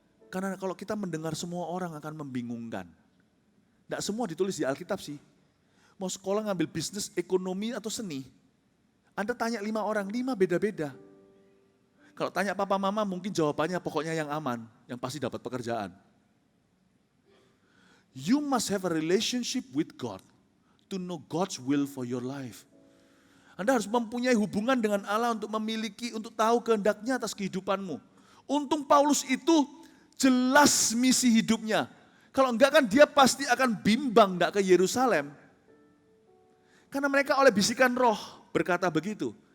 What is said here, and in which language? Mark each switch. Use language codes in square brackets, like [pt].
[id] Karena kalau kita mendengar semua orang akan membingungkan. Nggak semua ditulis di Alkitab sih. Mau sekolah ngambil bisnis, ekonomi, atau seni. Anda tanya 5 orang, 5 beda-beda. Kalau tanya papa mama mungkin jawabannya pokoknya yang aman, yang pasti dapat pekerjaan. [en] You must have a relationship with God to know God's will for your life. [id] Anda harus mempunyai hubungan dengan Allah untuk memiliki, untuk tahu kehendaknya atas kehidupanmu. Untung Paulus itu jelas misi hidupnya. Kalau enggak kan dia pasti akan bimbang enggak ke Yerusalem. Karena mereka oleh bisikan roh berkata begitu.